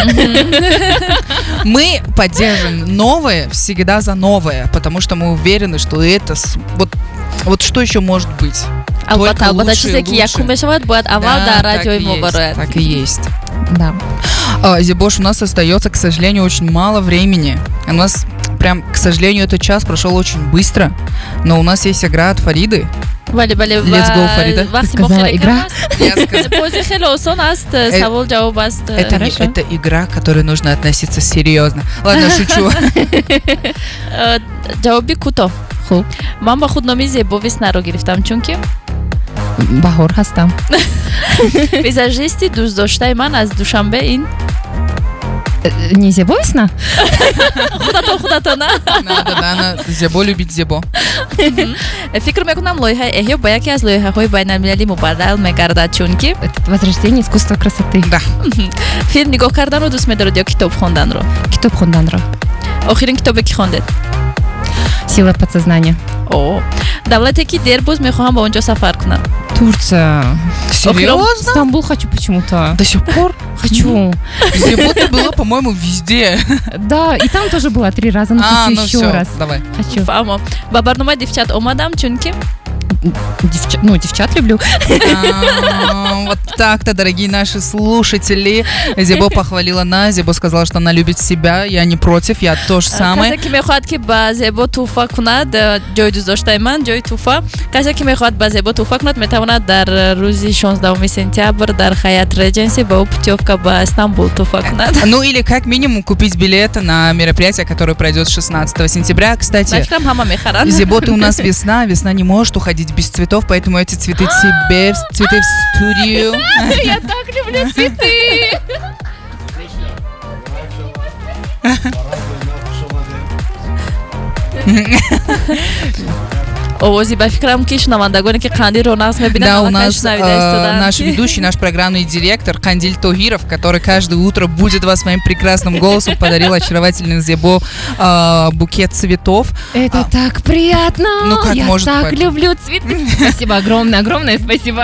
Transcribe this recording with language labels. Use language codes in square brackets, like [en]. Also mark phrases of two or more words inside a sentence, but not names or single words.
[ru] Мы поддерживаем новое всегда за новое, потому что мы уверены, что это вот что еще может быть. Только лучше и лучше. Так и есть. Да. Зебош, у нас остается, к сожалению, очень мало времени. У нас прям, к сожалению, этот час прошел очень быстро, но у нас есть игра от Фариды. [en] Let's go, [ru] Фарида. Ты сказала игра? Это игра, к которой нужно относиться серьезно. Ладно, шучу. [tg] Ҷавоби кӯтоҳ. Ман ба худноми Зебовиснаро гирифтам, чунки Баҳор ҳастам. визажисти дӯстдоштаи ман аз Душанбе ин Не Зебовисна? худато на [ru] Да, Зебо любит Зебо. [tg] фикр мекунам лоиҳаи эҳё ба яке аз лоиҳаҳои байналмилалӣ мубаддал мегардад, чунки [ru] Возрождение искусства красоты. Да. [tg] филм нигоҳ карданро дӯст медоред ё китоб хонданро? Китоб хонданро. охирин китобе ки хондед? [ru] Сила подсознания. [tg] Давлате ки дер боз мехоҳам ба он ҷо сафар кунам. [ru] Турция. Серьезно? Стамбул хочу почему-то. До сих пор? Хочу. Зебо ты была, по-моему, везде. Да, и там тоже была 3 раза, но хочу еще все, раз. Давай. Хочу. [tg] Фамо. Ба барномаи дивчат омадам, чунки [ru] девчат люблю. Вот так-то, дорогие наши слушатели. Зебо похвалила нас, Зебо сказала, что она любит себя. Я не против, я то же самое. [tg] Касе ки мехоҳад ки ба Зебо туҳфа кунад, ҷои дӯстдоштаи ман, ҷои туҳфа. Касе ки мехоҳад ба Зебо туҳфа кунад, метавонад дар рӯзи 16 сентябр дар Хаят Редженси ба ӯ путёвка ба Стамбул туҳфа кунад. [ru] Ну или как минимум купить билеты на мероприятие, которое пройдет 16 сентября. Кстати, Зебо, ты у нас весна не может уходить без цветов, поэтому эти цветы тебе, цветы в студию. Я так люблю цветы. [tg] овози ба фикрам ки шунавандагоне ки Қандилро нағз мебинанд. [ru] Да, у нас наш ведущий, наш программный директор Кандиль Тогиров, который каждое утро будет вас своим прекрасным голосом, подарил очаровательный Зебо букет цветов. Это так приятно. Ну как я может так люблю цветы. Спасибо огромное спасибо.